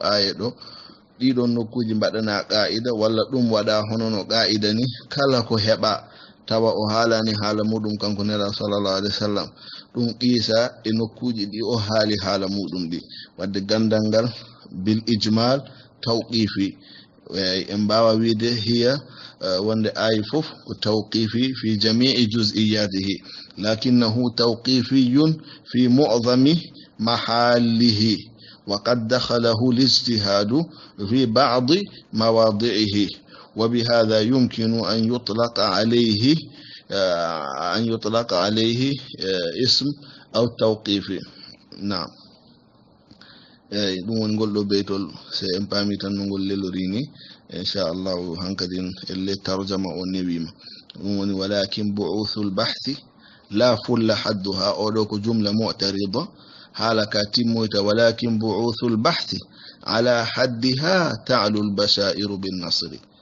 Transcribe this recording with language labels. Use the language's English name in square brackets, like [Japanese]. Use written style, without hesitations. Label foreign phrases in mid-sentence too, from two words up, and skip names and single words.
[Fula] aya ɗo ɗiɗon nokkuji mbaɗana qa'ida walla ɗum waɗa hono no qa'ida ni kala ko heɓa tawa o haalani haala muɗum kanko nelaɗo [Arabic] صلى الله عليه وسلم [Fula] ɗum qisa e nokkuji ɗi o haali haala muɗum ɗi wadde gandal ngal [Arabic] بالإجمال [Fula] tawqifi en mbawa wiide hiya wonde ayi fof ko tawqifi [Arabic] في جميع جزئياته لكنه توقيفي في معظم محاله وقد دخله الاجتهاد في بعض مواضعه وبهذا يمكن أن يطلق عليه اسم أو توقيفي [Fula] na'am ɗum woni ngol ɗo beytol se en paami tan no ngol lelorini inchallahu hankadin elle tarjama o newima ɗum woni [Arabic] ولكن بعوث البحث لا فل حدها [Fula] oɗo ko jumla mu'tarida haala ka timmoyta [Arabic] ولكن بعوث البحث على حدها تعلو البشائر بالنصر